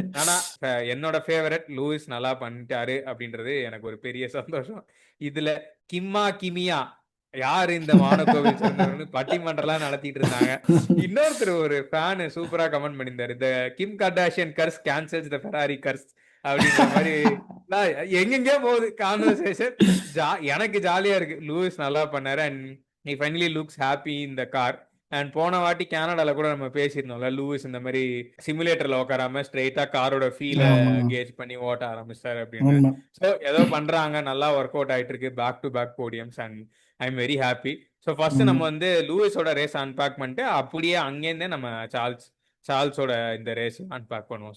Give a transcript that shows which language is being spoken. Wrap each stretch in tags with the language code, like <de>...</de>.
<ta>ஆனா என்னோட favourite Lewis நல்லா பண்ணிட்டாரு அப்படின்றது எனக்கு ஒரு பெரிய சந்தோஷம். இதுல கிமியா யாரு இந்த மானக்கோவில் சிறந்தவர்னு பட்டிமன்றம்லாம் நடத்திட்டு இருந்தாங்க. இன்னொருத்தர் ஒரு ஃபேன் சூப்பரா கமெண்ட் பண்ணியிருந்தாரு,</ta> <en>the Kim Kardashian curse cancels the Ferrari curse</en> <ta>அப்படின்ற மாதிரி. நான் எங்கெங்கயோ போகுது கான்வர்சேஷன். எனக்கு ஜாலியா இருக்கு. லூயிஸ் நல்லா பண்ணாரு</ta> <en>And he finally looks happy in the car.</en> <ta>And போன வாட்டி கனடால கூட நம்ம பேசியிருந்தோம்ல, லூயிஸ் இந்த மாதிரி சிமுலேட்டர்ல உட்காராம ஸ்ட்ரெயிட்டா காரோட ஃபீல ஆமா. கேஜ் பண்ணி ஓட்ட ஆரம்பிச்சாரு அப்படின்னு. உண்மை. ஸோ ஏதோ பண்றாங்க, நல்லா ஒர்க் அவுட் ஆயிட்டு இருக்கு.</ta> <en>Back to back podiums and I am very happy.</en> <ta>So first நம்ம வந்து லூயிஸோட ரேஸ் அன்பேக் பண்ணிட்டு அப்படியே அங்கேருந்தே நம்ம சார்ல்ஸோட இந்த ரேஸ் அன்பேக் பண்ணுவோம்.</ta>